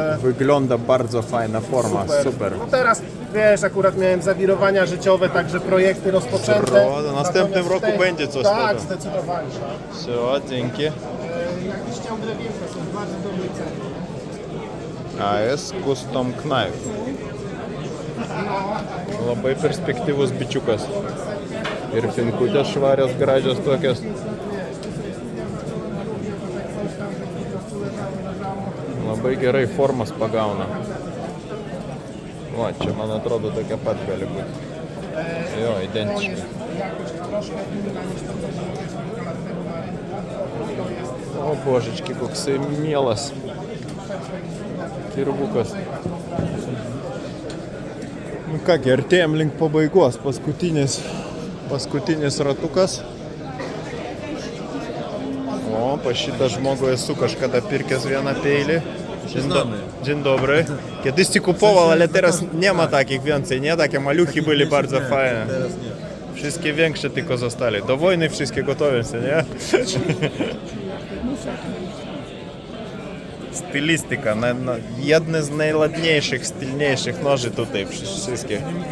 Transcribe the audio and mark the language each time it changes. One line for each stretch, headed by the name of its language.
Polish: Wygląda bardzo fajna forma, super. No teraz, wiesz, akurat miałem zawirowania życiowe, także projekty rozpoczęte. W następnym roku Natomiast będzie coś Tak, tego. zdecydowanie. Все, dzięki. Jakbyś chciał drewienka, są w bardzo dobrej cenie. AS Custom Knife.
Lithuanian: Labai perspektyvus bičiukas. Ir finkutės švarios, gražios tokios. Labai gerai formas pagauna. Va, čia man atrodo tokia pat gali būti. Jo, identiškai. O božički, koksai mielas kirvukas. Nu kągi, artėjom link pabaigos, paskutinis ratukas. O, pas šitą žmogų esu kažkada pirkęs vieną peilį.
Polish: Dzień dobry. Kiedyś ci kupował, ale teraz nie ma takich więcej, nie? Takie maluchy byli bardzo fajne. Wszystkie większe tylko zostali. Do wojny wszystkie gotowe się, nie? Stylistyka, jedne z najładniejszych, stylniejszych noży tutaj wszystkie.